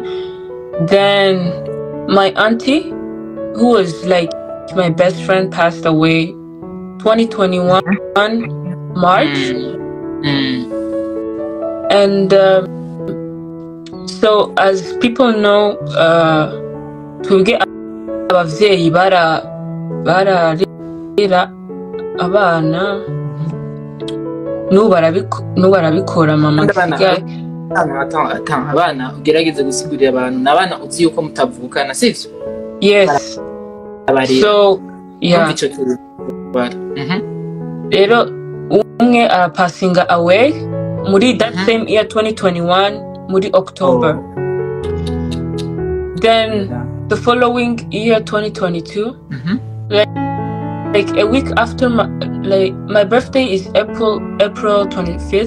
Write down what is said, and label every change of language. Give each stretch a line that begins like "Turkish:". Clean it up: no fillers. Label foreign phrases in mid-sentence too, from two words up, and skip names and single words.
English: Then my auntie, who was like my best friend, passed away 2021 March. And so as people know,
Rundi: twebwe abavyeyi bararera abana n'ubu barabikora mama nsigaye. Abana ugerageze gusigurira abantu n'abana uzi yuko mutavukana sivyo?
English: Yes. So yeah.
Rundi: Rero umwe
English: passing away muri that same year 2021 muri October. Then the following year 2022, like a week after my birthday is April 25th.